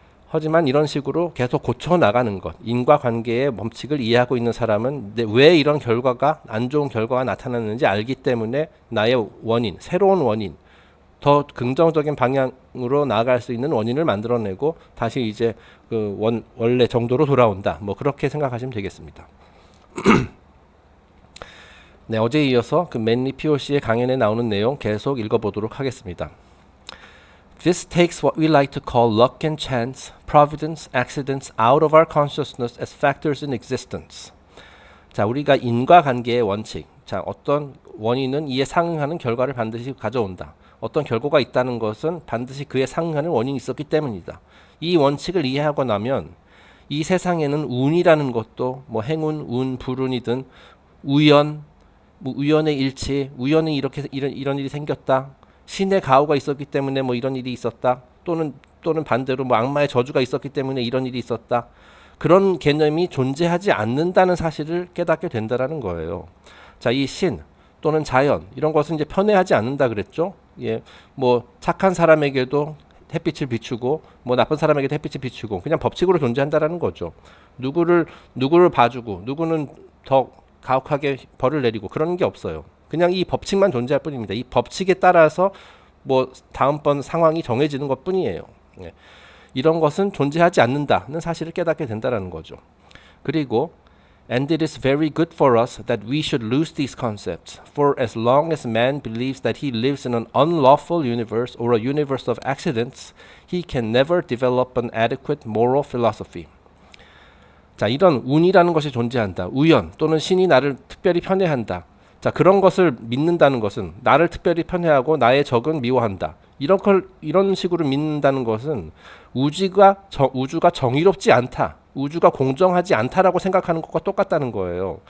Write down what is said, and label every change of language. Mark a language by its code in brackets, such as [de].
[ko] 하지만 이런 식으로 계속 고쳐 나가는 것, 인과관계의 법칙을 이해하고 있는 사람은 왜 이런 결과가 안 좋은 결과가 나타났는지 알기 때문에 나의 원인, 새로운 원인, 더 긍정적인 방향으로 나아갈 수 있는 원인을 만들어내고 다시 이제 원래 정도로 돌아온다. 뭐 그렇게 생각하시면 되겠습니다. 네, 어제에 이어서 그 맨리 POC의 강연에 나오는 내용 계속 읽어보도록 하겠습니다. [en] This takes what we like to call luck and chance, providence, accidents out of our consciousness as factors in existence. [ko] 자, 우리가 인과관계의 원칙. 자, 어떤 원인은 이에 상응하는 결과를 반드시 가져온다. 어떤 결과가 있다는 것은 반드시 그에 상응하는 원인이 있었기 때문이다. 이 원칙을 이해하고 나면 이 세상에는 운이라는 것도 뭐 행운, 운, 불운이든 우연, 뭐 우연의 일치, 우연히 이렇게 이런 일이 생겼다. 신의 가호가 있었기 때문에 뭐 이런 일이 있었다. 또는 반대로 뭐 악마의 저주가 있었기 때문에 이런 일이 있었다. 그런 개념이 존재하지 않는다는 사실을 깨닫게 된다라는 거예요. 자, 이 신 또는 자연 이런 것은 이제 편애하지 않는다 그랬죠. 예, 뭐 착한 사람에게도 햇빛을 비추고 뭐 나쁜 사람에게도 햇빛을 비추고 그냥 법칙으로 존재한다라는 거죠. 누구를 봐주고 누구는 더 가혹하게 벌을 내리고 그런 게 없어요. 그냥 이 법칙만 존재할 뿐입니다. 이 법칙에 따라서 뭐 다음번 상황이 정해지는 것뿐이에요. 예. 이런 것은 존재하지 않는다는 사실을 깨닫게 된다라는 거죠. 그리고 [en] And it is very good for us that we should lose these concepts, for as long as man believes that he lives in an unlawful universe or a universe of accidents, he can never develop an adequate moral philosophy. [ko] 자, 이런 운이라는 것이 존재한다. 우연 또는 신이 나를 특별히 편애한다. 자, 그런 것을 믿는다는 것은 나를 특별히 편애하고 나의 적은 미워한다. 이런 식으로 믿는다는 것은 우주가 정의롭지 않다. 우주가 공정하지 않다라고 생각하는 것과 똑같다는 거예요.